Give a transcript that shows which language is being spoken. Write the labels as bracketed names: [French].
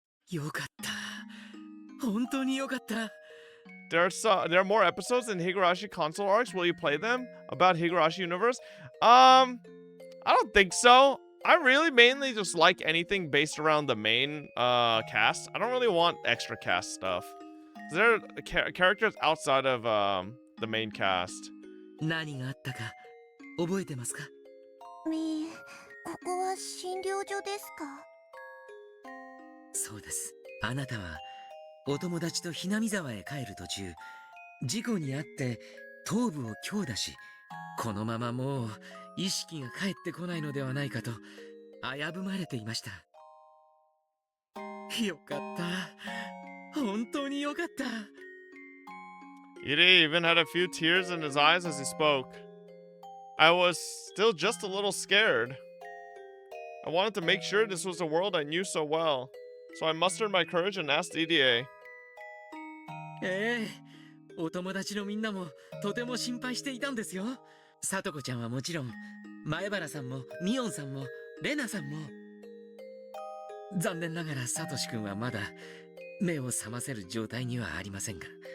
[English] There are more episodes in Higurashi console arcs. Will you play them? About Higurashi universe? I don't think so. I really mainly just like anything based around the main cast. I don't really want extra cast stuff. Is there characters outside of the main cast? [Japanese] 何があったか覚えてますか？ここは診療所ですか？そうです。あなたはお友達とひなみ沢へ帰る途中、事故に遭って頭部を強打し、このままもう意識が返ってこないのではないかと危ぶまれていました。よかった。本当によかった。 [English] Ide even had a few tears in his eyes as he spoke. I was still just a little scared. I wanted to make sure this was a world I knew so well. So I mustered my courage and asked Ide. [Japanese] ええ、お友達のみんなもとても心配していたんですよ。さとこちゃんはもちろん、前原さんもミオンさんもレナさんも。残念ながらサトシ君はまだ目を覚ませる状態にはありませんが。